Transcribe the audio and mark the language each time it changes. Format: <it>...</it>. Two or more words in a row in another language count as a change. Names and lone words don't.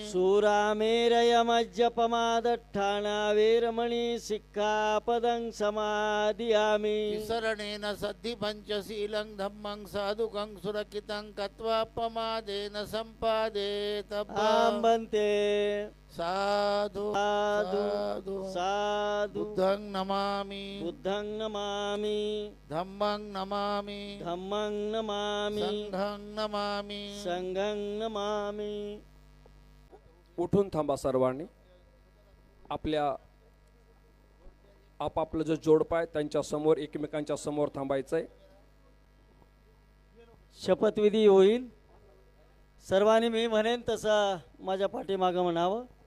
<pi>सूरामेरयमज्जपमादट्ठाना वेरमणि सिक्खापदं समादियामि शरणेन सद्धि पंचशीलं धम्मं साधुकं सुरक्षितं कत्वा प्रमादेन सम्पादेत आं भन्ते साधु साधु साधु साधु बुद्धं नमामि बुद्धं नमामि धम्मं नमामि धम्मं नमामि संघं नमामि संघं नमामि</pi> <mr>उठून थांबा सर्वांनी. आपल्या आपापलं जो जोडपाय त्यांच्या समोर एकमेकांच्या समोर थांबायचंय. शपथविधी होईल. सर्वांनी मी म्हणेन तसं माझ्या पाठीमागं म्हणावं.</mr>